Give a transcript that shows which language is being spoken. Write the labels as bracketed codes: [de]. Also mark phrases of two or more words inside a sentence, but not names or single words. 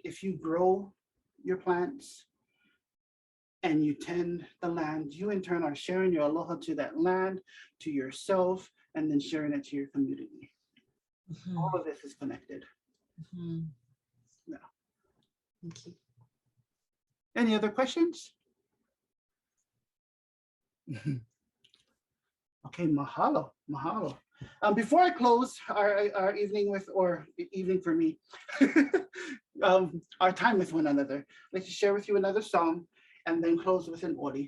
[en] If you grow your plants and you tend the land, you in turn are sharing your aloha to that land, to yourself, and then sharing it to your community. All of this is connected. Yeah. Thank you. Any other questions? Okay, [haw] mahalo, mahalo. [en] Before I close our evening evening for me, our time with one another, I'd like to share with you another song and then close with an ori.